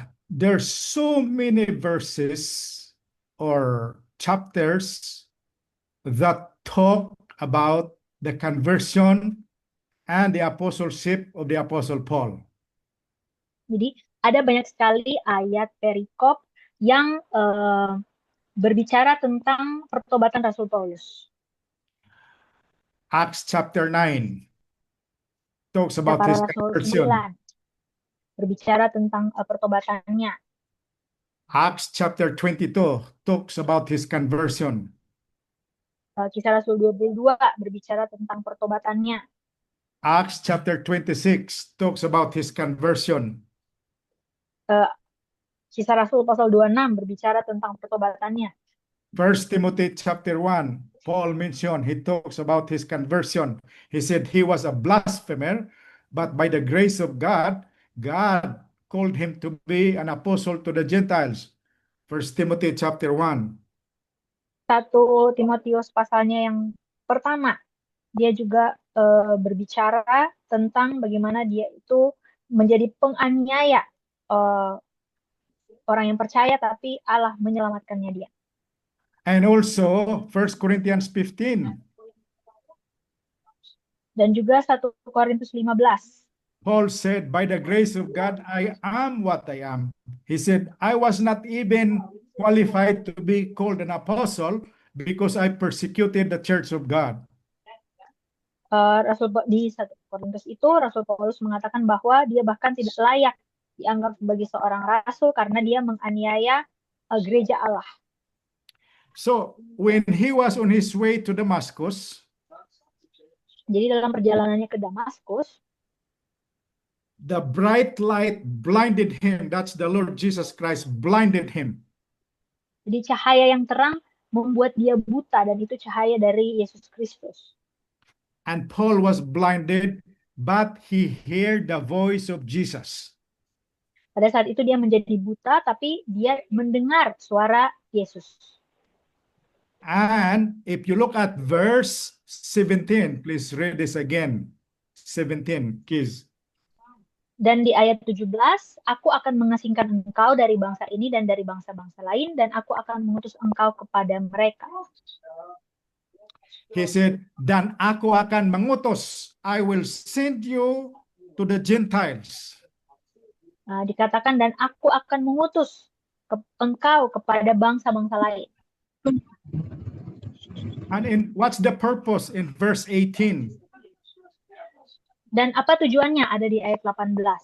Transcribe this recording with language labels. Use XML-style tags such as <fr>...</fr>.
<en>There's so many verses or chapters that talk about the conversion and the apostleship of the Apostle Paul.</en> <id>Jadi ada banyak sekali ayat perikop yang berbicara tentang pertobatan Rasul Paulus.</id> <en>Acts chapter 9 talks</en> <id>Kisah</id> <en>about</en> <id>para</id> <en>his</en> <id>Rasul</id> <en>conversion.</en> <id>9 berbicara tentang pertobatannya.</id> <en>Acts chapter 22 talks about his conversion.</en> <id>Kisah Rasul 22 berbicara tentang pertobatannya.</id> <en>Acts chapter 26 talks about his conversion.</en> <id>Kisah Rasul pasal 26 berbicara tentang pertobatannya.</id> <en>1 Timothy chapter 1, Paul mentioned, he talks about his conversion. He said he was a blasphemer, but by the grace of God, God called him to be an apostle to the Gentiles. 1 Timothy chapter 1.</en> <id>1 Timotius pasalnya yang pertama, dia juga berbicara tentang bagaimana dia itu menjadi penganiaya orang yang percaya, tapi Allah menyelamatkannya dia.</id> <en>And also 1 Corinthians 15.</en> <id>Dan juga 1 Korintus 15.</id> <en>Paul said, by the grace of God, I am what I am. He said, I was not even qualified to be called an apostle because I persecuted the church of God.</en> <id>Di 1 Korintus itu, Rasul Paulus mengatakan bahwa dia bahkan tidak layak dianggap sebagai seorang rasul karena dia menganiaya gereja Allah.</id> <en>So when he was on his way to Damascus,</en> <id>jadi dalam perjalanannya ke Damaskus,</id> <en>the bright light blinded him. That's the Lord Jesus Christ blinded him.</en> <id>Jadi cahaya yang terang membuat dia buta, dan itu cahaya dari Yesus Kristus.</id> <en>And Paul was blinded, but he heard the voice of Jesus.</en> <id>Pada saat itu dia menjadi buta, tapi dia mendengar suara Yesus.</id> <en>And if you look at verse 17, please read this again. 17, Kiz.</en> <id>Dan di ayat 17, aku akan mengasingkan engkau dari bangsa ini dan dari bangsa-bangsa lain, dan aku akan mengutus engkau kepada mereka.</id> <en>He said,</en> <id>dan aku akan mengutus,</id> <en>I will send you to the Gentiles.</en> <id>Dikatakan, dan aku akan mengutus engkau kepada bangsa-bangsa lain.</id> <en>And what's the purpose in verse 18?</en> <id>Dan apa tujuannya ada di ayat 18?</id>